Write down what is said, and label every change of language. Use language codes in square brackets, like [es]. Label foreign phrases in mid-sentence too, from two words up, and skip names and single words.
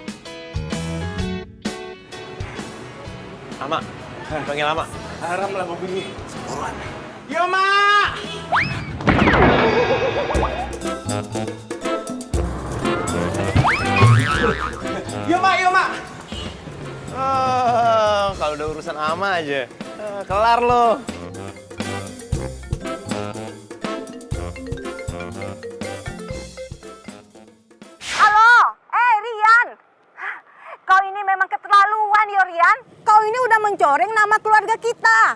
[id] Ama, panggil Ama. Haram lah begini. Buruan. Yo, Mak! Yo, Mak, yo, Mak! Kalau udah urusan Ama aja, kelar lo. Halo, Rian. Kau ini memang keterlaluan, ya Rian. Kau ini udah mencoreng nama keluarga kita.